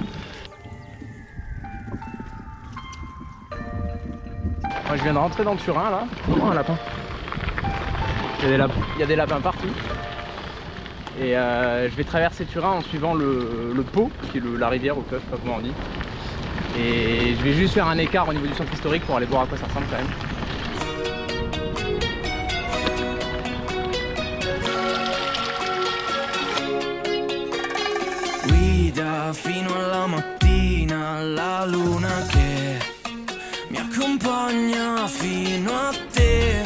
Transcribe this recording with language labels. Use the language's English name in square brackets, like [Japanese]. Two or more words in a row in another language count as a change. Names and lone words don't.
[French] Moi je viens de rentrer dans Turin là. Oh, un lapin. Il y a des lapins partout. Et je vais traverser Turin en suivant le Pô, qui est la rivière ou fleuve, je sais pas comment on dit. Et je vais juste faire un écart au niveau du centre historique pour aller voir à quoi ça ressemble quand même. [Italian] Guida fino alla mattina la luna che mi accompagna fino a te.